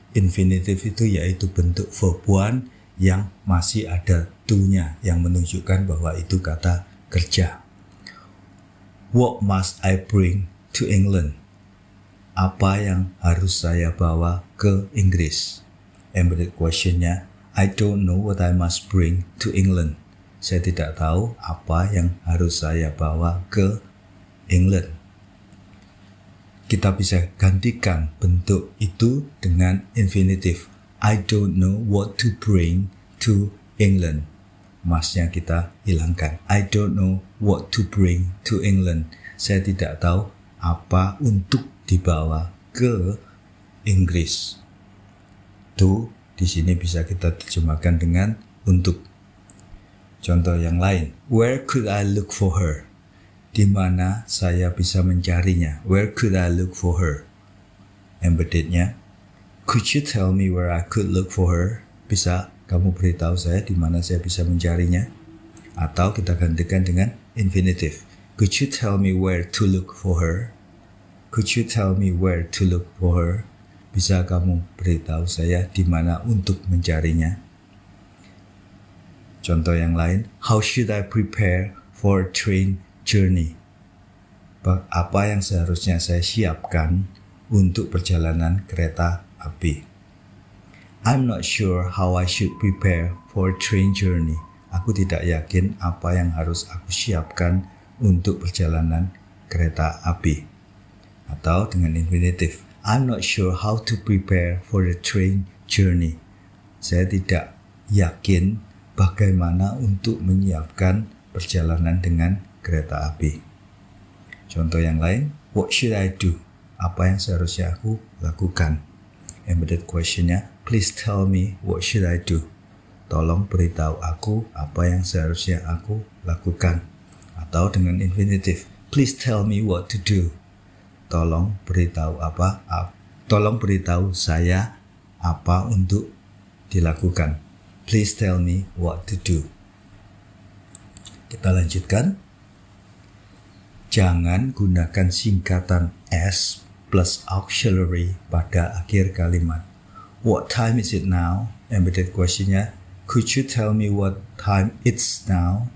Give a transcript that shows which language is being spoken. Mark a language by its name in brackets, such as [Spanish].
[Indonesian] Infinitive itu yaitu bentuk verb one yang masih ada to-nya yang menunjukkan bahwa itu kata kerja. [English] What must I bring to England? [Indonesian] apa yang harus saya bawa ke Inggris? [English] Embedded questionnya, I don't know what I must bring to England. [Indonesian] Saya tidak tahu apa yang harus saya bawa ke England. Kita bisa gantikan bentuk itu dengan infinitive. [English] I don't know what to bring to England. [Indonesian] Masnya kita hilangkan. [English] I don't know what to bring to England. [Indonesian] Saya tidak tahu apa untuk dibawa ke Inggris. To di sini bisa kita terjemahkan dengan untuk. Contoh yang lain. [English] Where could I look for her? [Indonesian] Di mana saya bisa mencarinya? [English] Where could I look for her? Embeddednya. Could you tell me where I could look for her? [Indonesian] Bisa kamu beritahu saya di mana saya bisa mencarinya? Atau kita gantikan dengan infinitive. [English] Could you tell me where to look for her? Could you tell me where to look for her? [Indonesian] Bisa kamu beritahu saya di mana untuk mencarinya? Contoh yang lain, [English] how should I prepare for a train journey? [Indonesian] Apa yang seharusnya saya siapkan untuk perjalanan kereta api? [English] I'm not sure how I should prepare for a train journey. [Indonesian] Aku tidak yakin apa yang harus aku siapkan untuk perjalanan kereta api. Atau dengan [English] infinitive, I'm not sure how to prepare for the train journey. [Indonesian] Saya tidak yakin bagaimana untuk menyiapkan perjalanan dengan kereta api. Contoh yang lain, [English] what should I do? [Indonesian] Apa yang seharusnya aku lakukan? [English] Embedded questionnya, please tell me what should I do? [Indonesian] Tolong beritahu aku apa yang seharusnya aku lakukan. Atau dengan infinitive, [English] please tell me what to do. [Indonesian] Tolong beritahu saya apa untuk dilakukan. [English] Please tell me what to do. [Indonesian] Kita lanjutkan. Jangan gunakan singkatan S plus auxiliary pada akhir kalimat. [English] What time is it now? Embedded questionnya, could you tell me what time it's now?